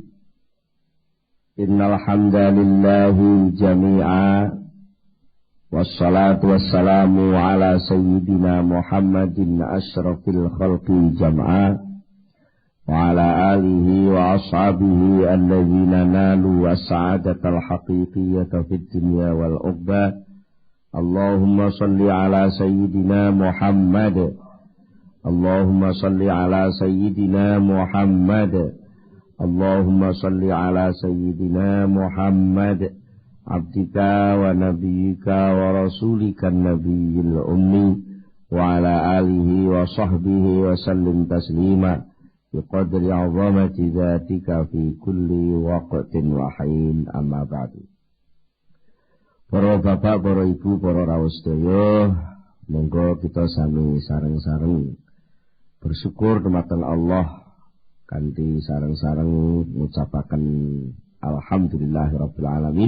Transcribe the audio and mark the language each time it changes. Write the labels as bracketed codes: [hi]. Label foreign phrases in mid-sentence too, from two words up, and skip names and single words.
[ar] إن الحمد لله جميعاً والصلاة والسلام على سيدنا محمد أشرف الخلق جمعاً وعلى آله وأصحابه الذين نالوا السعادة الحقيقية في الدنيا والأخرى. اللهم صلِّ على سيدنا محمد. اللهم صلِّ على سيدنا محمد. اللهم صلِّ على سيدنا محمد عبدك ونبيك ورسولك النبي الأمي وعلى آله وصحبه وسلم تسليماً بقدر عظمة ذاتك في كل وقت وحين، أما بعد. [jv] Para bapak, para ibu, para rawuh sedaya, monggo kita sami sareng-sareng bersyukur dumateng Allah kanthi sareng-sareng ngucapaken [ar] الحمد لله رب العالمين.